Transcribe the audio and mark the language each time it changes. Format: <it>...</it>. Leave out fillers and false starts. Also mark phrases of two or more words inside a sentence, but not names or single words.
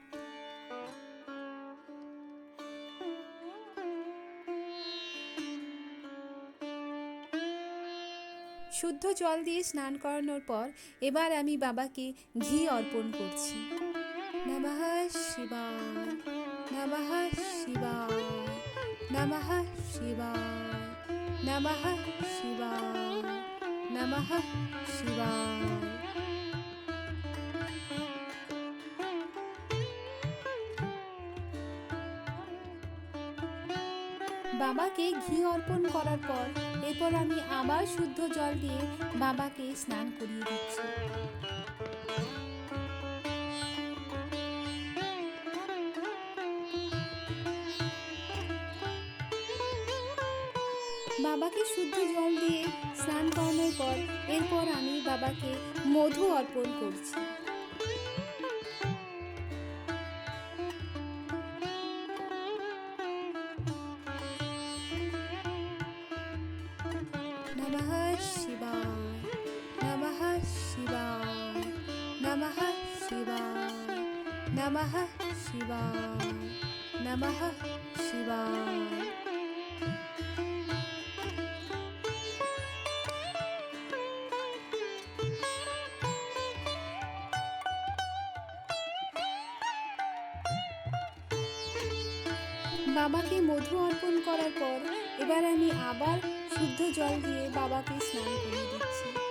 <bn>শুদ্ধ জল দিয়ে স্নান করানোর পর এবার আমি বাবাকে ঘি অর্পণ করছি।</bn> <sa>নমঃ শিবায়, নমঃ শিবায়, নমঃ শিবায়, নমঃ শিবায়, নমঃ শিবায়।</sa> <bn>বাবাকে ঘি অর্পণ করার পর এরপর আমি আবার শুদ্ধ জল দিয়ে বাবাকে স্নান করিয়ে দিচ্ছি। বাবাকে শুদ্ধ জল দিয়ে স্নান করানোর পর এরপর আমি বাবাকে মধু অর্পণ করছি।</bn> <sa>নমঃ শিবায়, নমঃ শিবায়, নমঃ শিবায়, নমঃ শিবায়, নমঃ শিবায়।</sa> <bn>বাবাকে মধু অর্পণ করার পর এবার আমি আবার শুদ্ধ জল দিয়ে বাবাকে স্নান করিয়ে দিচ্ছি।</bn>